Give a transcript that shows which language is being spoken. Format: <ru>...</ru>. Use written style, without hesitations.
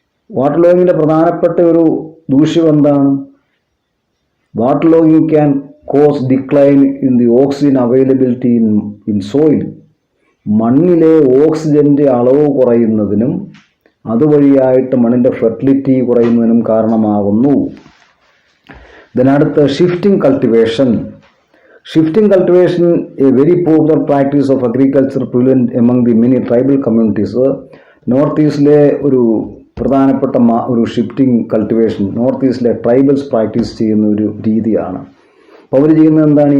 <ml>Water ലോഗിങ്ങിൻ്റെ പ്രധാനപ്പെട്ട ഒരു ദൂഷ്യം എന്താണ്?</ml> <en>Water logging can cause decline in the oxygen availability in soil.</en> <ml>മണ്ണിലെ ഓക്സിജന്റെ അളവ് കുറയുന്നതിനും അതുവഴിയായിട്ട് മണ്ണിൻ്റെ ഫെർട്ടിലിറ്റി കുറയുന്നതിനും കാരണമാകുന്നു. അടുത്ത shifting cultivation.</ml> <en>Shifting cultivation, a very popular practice of agriculture prevalent among the many tribal communities.</en> <ml>North ഈസ്റ്റിലെ ഒരു പ്രധാനപ്പെട്ട ഒരു shifting cultivation north ഈസ്റ്റിലെ tribals practice ചെയ്യുന്ന ഒരു രീതിയാണ്. അപ്പോൾ അവർ ചെയ്യുന്നത് എന്താണ്?</ml>